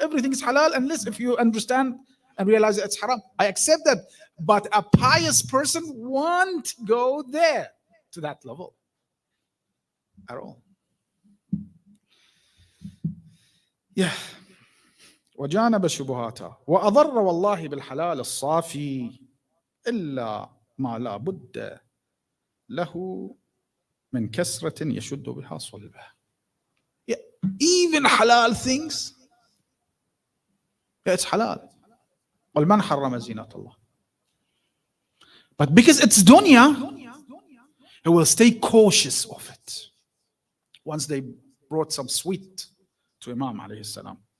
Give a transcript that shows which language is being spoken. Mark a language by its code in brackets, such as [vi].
[en] Everything is halal unless if you understand and realize it's haram. I accept that, but a pious person won't go there to that level at all. Yeah. [ar] وجانب الشبهات وأضر والله بالحلال الصافي إلا ما لا بد له من كسرة يشد بها صلبه. [en] Yeah, even halal things, yeah, it's halal. [ar] قل من حرم زينة الله. [en] But because it's dunya, he will stay cautious of it. Once they brought some sweet to Imam alayhi salam.